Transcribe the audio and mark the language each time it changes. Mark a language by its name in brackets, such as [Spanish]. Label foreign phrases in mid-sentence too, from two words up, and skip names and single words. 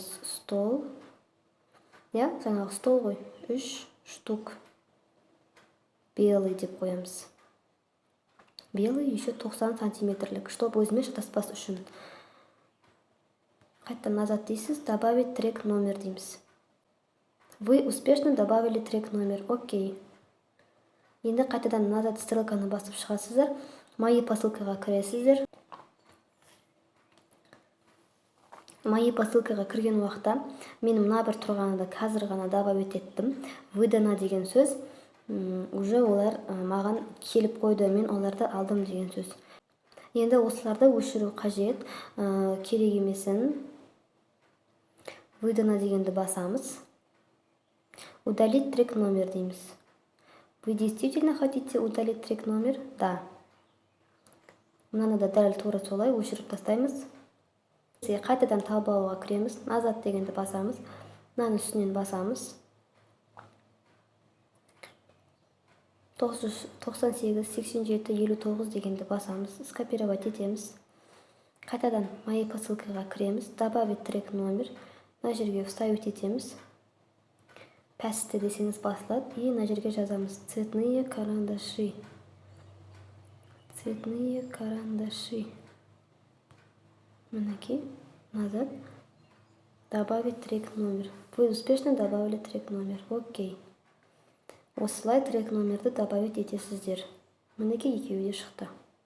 [Kazakh] Стол. Жаңағы стол ғой. 3 штук. Белый деп қоямыз. [Russian] Белый еще [Kazakh] 90 сантиметрлік, чтобы өзіме шатаспас үшін. Қайттан назад дейсіз, [Russian] добавить трек номер [Kazakh] дейміз. [Russian] Вы успешно добавили трек номер. Окей. [Kazakh] Енді қайтадан назад стрелканы басып шығасыздар. [Russian] Мои посылкаға [Kazakh] кіресіздер. [Russian] Мои посылкаға [Kazakh] кірген уақытта мен мына бір тұрғаны да қазір ғана добавить еттім. Выдано деген сөз. Уже олар маған келіп қойды, мен оларды алдым деген сөз. Енді осыларды өшіру қажет, керек емесін. Выдано дегенді басамыз. [Russian] Удалить трек номер дейміз. Вы действительно хотите удалить трек номер? Да. [Kazakh] Мынаны да дәл тура солай өшіріп тастаймыз. Қайтадан таблоға кіреміз. Назад дегенді басамыз. Мынаны үстінен басамыз. 98, 87, 59 дегенді басамыз. Скопировать етеміз. Қайтадан [Russian] мои посылкаға [Kazakh] кіреміз. [Russian] Добавить трек номер. [Kazakh] Мына жерге вставить етеміз. Пәсті десеңіз басылады. И мына жерге жазамыз. [Russian] Цветные карандаши. Цветные карандаши. [Kazakh] Мінекей. Назад. [Russian] Добавить трек номер. Вы успешно добавили трек номер. Окей. [Kazakh] Осылай [Russian] трек номерді добавить [Kazakh] етесіздер. Мінекей екеуі де шықты.